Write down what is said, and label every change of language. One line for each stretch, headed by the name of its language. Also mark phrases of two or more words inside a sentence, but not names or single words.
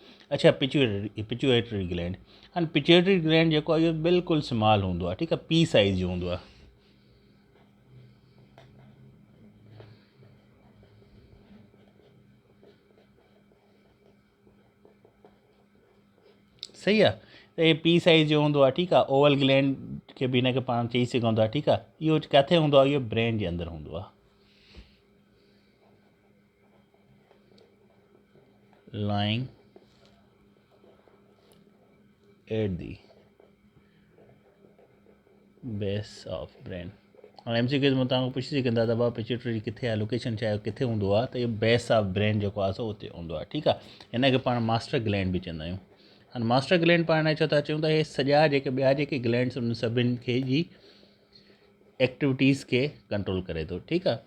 Sindhi: अच्छा,
English: pituitary gland.
Sindhi: हाणे
English: pituitary gland
Sindhi: जेको आहे इहो बिल्कुलु स्मॉल हूंदो आहे, ठीकु आहे,
English: pea size
Sindhi: जो हूंदो आहे, सही आहे। त इहे
English: pea size
Sindhi: जो हूंदो आहे, ठीकु आहे।
English: oval gland
Sindhi: खे बि हिनखे पाण चई सघूं था, ठीकु आहे। इहो किथे हूंदो आहे, इहो ब्रेन जे अंदरि हूंदो आहे,
English: lying at the base of brain।
Sindhi: हाणे MCQ में तव्हांखां पुछी सघंदा त बाबा पिच्यूटरी किथे आहे, लोकेशन छा आहे, किथे हूंदो आहे, त इहो
English: base of brain
Sindhi: जेको आहे सो उते हूंदो आहे, ठीकु आहे। हिनखे पाण
English: master gland
Sindhi: बि चवंदा आहियूं। हाणे
English: master gland
Sindhi: पाण छो था चऊं, त इहे सॼा जेके ॿिया जेके ग्लैंड्स उन सभिनि खे जी एक्टिविटीज़ खे कंट्रोल करे थो, ठीकु आहे।